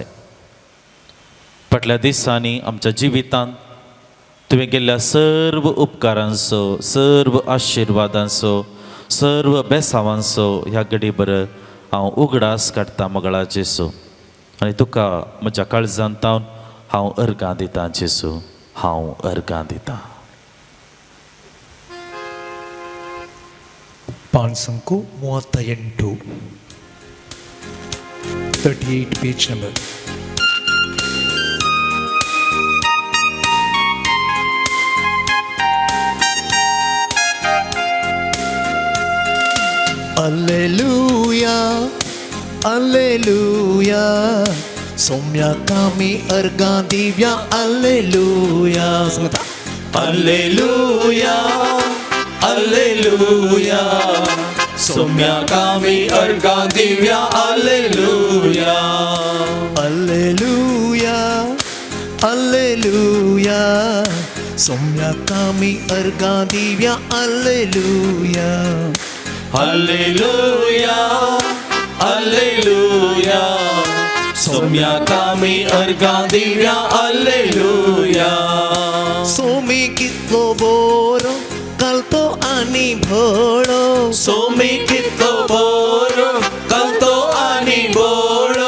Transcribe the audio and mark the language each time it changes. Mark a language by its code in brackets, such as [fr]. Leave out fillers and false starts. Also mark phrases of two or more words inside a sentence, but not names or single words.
[kok] फाटल्या दिसांनी आमच्या जिवितांत तुवें केल्ल्या सर्व उपकारांचो सर्व आशिर्वादांचो सर्व बेसावांचो ह्या घडीभर हांव उगडास काडटा मोगळा जेजू. आनी तुका म्हज्या काळजांत हांव अर्गां दितां जेजू. हांव अर्गां दितां. ಪಾನ್ ಸಂಕು 38 38 [en] page number. [kok] ಅಲ್ಲೆಲೂಯಾ ಅಲ್ಲೆಲೂಯಾ ಸೌಮ್ಯ ಕಾಮಿ अर्गां दिव्या ಅಲ್ಲೆಲೂಯಾ सांगता Alleluia, Alleluia, सौम्या कामी अर्गां दिव्या Alleluia, ಅಲ್ಲೆಲೂಯಾ ಅಲ್ಲೆಲೂಯಾ ಸೌಮ್ಯ ಕಾಮಿ अर्गां दिव्या ಅಲ್ಲೆಲೂಯಾ Alleluia, Alleluia, सौम्या कामी अर्गां दिव्या Alleluia. सोमी कितलो बोरो कलतो आनी भोळो सोमी कितलो बोरो कलतो आनी बोळो